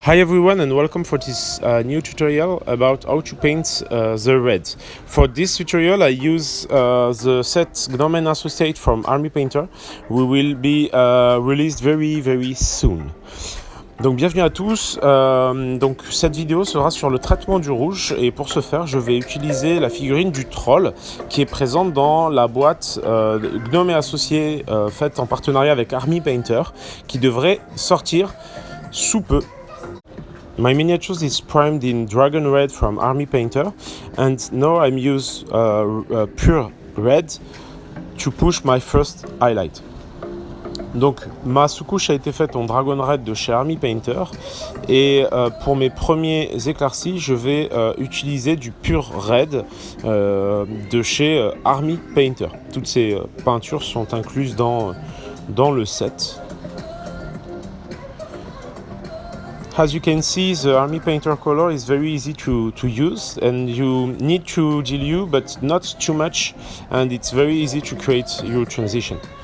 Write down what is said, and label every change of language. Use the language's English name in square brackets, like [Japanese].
[English] Hi everyone and welcome for this new tutorial about how to paint the red. For this tutorial I use the set Gnome & Associate from Army Painter. We will be released very soon. [French] Donc bienvenue à tous, donc cette vidéo sera sur le traitement du rouge et pour ce faire je vais utiliser la figurine du troll qui est présente dans la boîte Gnome & Associés faite en partenariat avec Army Painter qui devrait sortir sous peu. [English] My miniatures is primed in Dragon Red from Army Painter, and now I'm use pure red to push my first highlight. [French] Donc ma sous-couche a été faite en Dragon Red de chez Army Painter et pour mes premiers éclaircis je vais utiliser du pure red de chez Army Painter. Toutes ces peintures sont incluses dans le set. [English] As you can see, the Army Painter color is very easy to use and you need to dilute but not too much and it's very easy to create your transition.